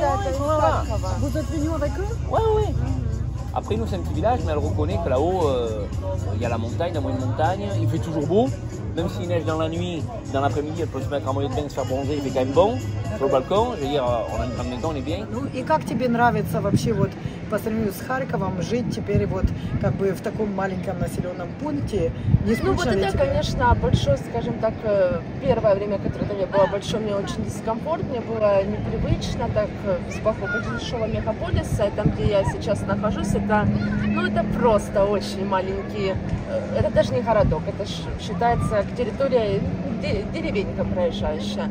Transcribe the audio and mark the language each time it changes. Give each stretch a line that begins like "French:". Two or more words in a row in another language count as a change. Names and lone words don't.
French: Voilà. Vous êtes venu avec eux? Ouais, ouais. Après, nous, c'est un petit village, mais elle reconnaît que là-haut, il y a la montagne, la moyenne montagne. Il fait toujours beau. Même s'il neige dans la nuit, dans l'après-midi, elle peut se mettre en maillot de bain, se faire bronzer, il fait quand même bon. Sur le balcon, je veux dire, on a une grande maison, on est bien.
Russian: Ну и как тебе нравится вообще вот по сравнению с Харьковом жить теперь вот как бы в таком маленьком населенном пункте? Не Ну вот скучно ли это, тебе? конечно, большое, скажем так, первое время, которое для меня было большое, мне очень дискомфорт, мне было непривычно, так, с большого мегаполиса, и там, где я сейчас нахожусь, это, ну, это просто очень маленький, это даже не городок, это считается территория, деревенька проезжающая.